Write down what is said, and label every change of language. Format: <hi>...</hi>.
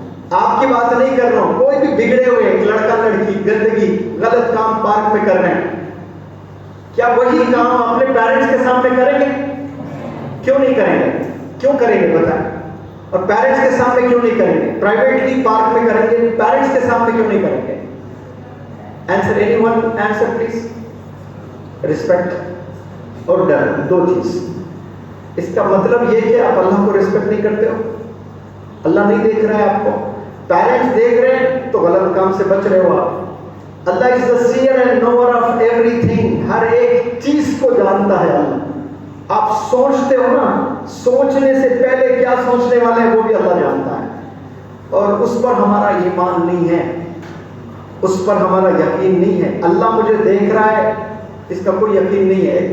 <ur>آپ کی بات نہیں کر رہا ہوں. کوئی بھی بگڑے ہوئے ایک لڑکا لڑکی گندگی غلط کام پارک میں کر رہے ہیں، کیا وہی کام اپنے پیرنٹس کے سامنے کریں گے؟ کیوں نہیں کریں گے؟ کیوں کریں گے بتائیں؟ اور پیرنٹس کے سامنے کیوں نہیں کریں گے؟ پرائیویٹلی پارک میں کریں گے، پیرنٹس کے سامنے کیوں نہیں کریں گے؟</ur> <en>Answer anyone? Answer please.</en> <ur>Respect اور ڈر، دو چیز. اس کا مطلب یہ کہ آپ اللہ کو رسپیکٹ نہیں کرتے ہو. اللہ نہیں دیکھ رہا ہے آپ کو، پیرنٹس دیکھ رہے ہیں تو غلط کام سے بچ رہے ہو آپ.</ur> <en>Allah is the seer and knower of everything.</en> <ur>ہر ایک چیز کو جانتا ہے اللہ. آپ سوچتے ہو نا، سوچنے سے پہلے کیا سوچنے والے ہیں وہ بھی اللہ جانتا ہے. اور اس پر ہمارا ایمان نہیں ہے، اس پر ہمارا یقین نہیں ہے. اللہ مجھے دیکھ رہا ہے اس کا کوئی یقین نہیں ہے.</ur>